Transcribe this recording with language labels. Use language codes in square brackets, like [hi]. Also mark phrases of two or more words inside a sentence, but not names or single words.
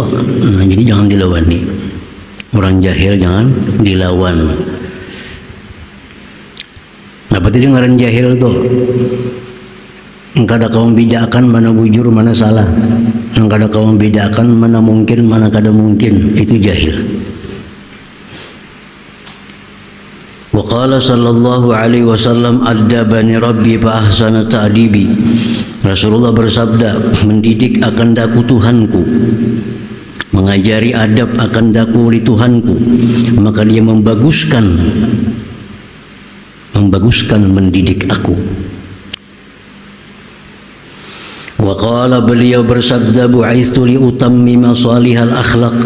[bjn] Nah, jadi jangan dilawani. Orang jahil jangan dilawan. Nah, berarti ngaran jahil tuh. Engkau ada kau membedakan mana bujur, mana salah. Engkau ada kau membedakan mana mungkin, mana kada mungkin. Itu jahil. [ar] وقال صلى الله عليه وسلم أدبني ربي فأحسن تأديبي. [bjn] Rasulullah bersabda, mendidik akan daku Tuhanku, mengajari adab akan daku oleh Tuhanku, maka dia membaguskan mendidik aku. [ar] وقال, [bjn] beliau bersabda, [ar] بعثت لأتمم صالح الأخلاق.